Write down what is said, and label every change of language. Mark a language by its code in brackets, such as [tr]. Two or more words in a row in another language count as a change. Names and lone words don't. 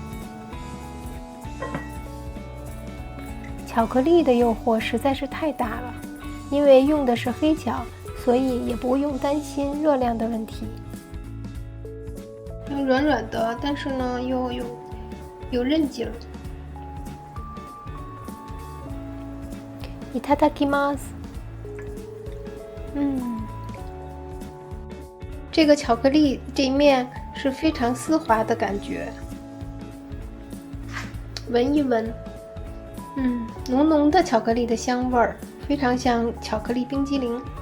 [zh] 巧克力的诱惑实在是太大了，因为用的是黑巧，所以也不用担心热量的问题。软软的，但是呢又有韧劲儿。 [ja] いただきます。 [zh] 这个巧克力这一面是非常丝滑的感觉。闻一闻，浓浓的巧克力的香味儿，非常像巧克力冰激凌。